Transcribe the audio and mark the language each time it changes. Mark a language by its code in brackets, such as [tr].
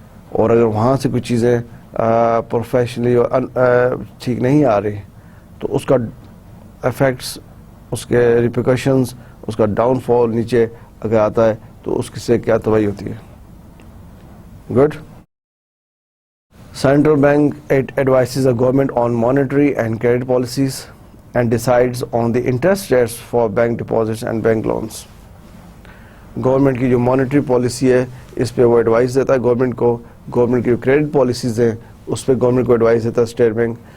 [ur] اور اگر وہاں سے کچھ چیزیں پروفیشنلی ٹھیک نہیں آ رہی تو اس کا افیکٹس, اس کے ریپیکشنز, اس کا ڈاؤن فال نیچے اگر آتا ہے تو اس سے کیا تباہی ہوتی ہے. [en] Good. Central Bank advises the government on monetary and credit policies and decides on the interest rates for bank deposits and bank loans. [ur] Government کی جو مانیٹری پالیسی ہے اس پہ وہ ایڈوائز دیتا ہے گورنمنٹ کو. گورنمنٹ کی جو کریڈٹ پالیسیز ہیں اس پہ گورنمنٹ کو ایڈوائز دیتا ہے اسٹیٹ بینک.